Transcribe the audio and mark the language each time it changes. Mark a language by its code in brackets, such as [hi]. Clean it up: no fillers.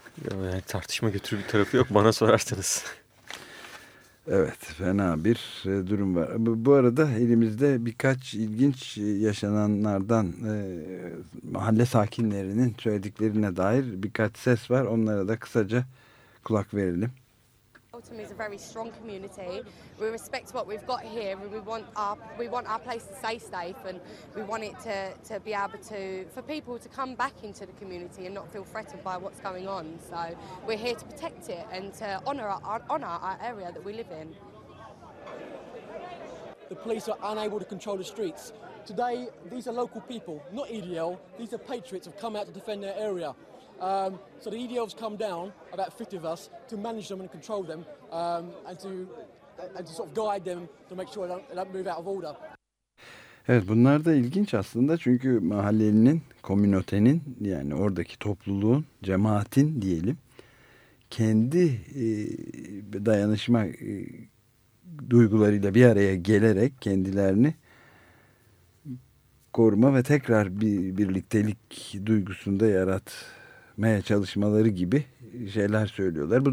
[tr] Yani tartışma götürü bir tarafı yok bana sorarsanız. Evet, fena bir durum var. Bu arada elimizde birkaç ilginç yaşananlardan mahalle sakinlerinin söylediklerine dair birkaç ses var. Onlara da kısaca kulak verelim. [en] Autumn is a very strong community. We respect what we've got here, and we want our place to stay safe, and we want it to be able to for people to come back into the community and not feel threatened by what's going on. So we're here to protect it and to honour our area that we live in. The police are unable to control the streets. Today, these are local people, not EDL. These are patriots who've come out to defend their area. So the EDL's come down, about 50 of us, to manage them and control them and to sort of guide them to make sure they don't move out of order. [tr] Evet, bunlar da ilginç aslında, çünkü mahallenin, komünotenin, yani oradaki topluluğun, cemaatin diyelim, kendi dayanışma duygularıyla bir araya gelerek kendilerini koruma ve tekrar bir birliktelik duygusunda yaratmaya çalışmaları gibi şeyler söylüyorlar.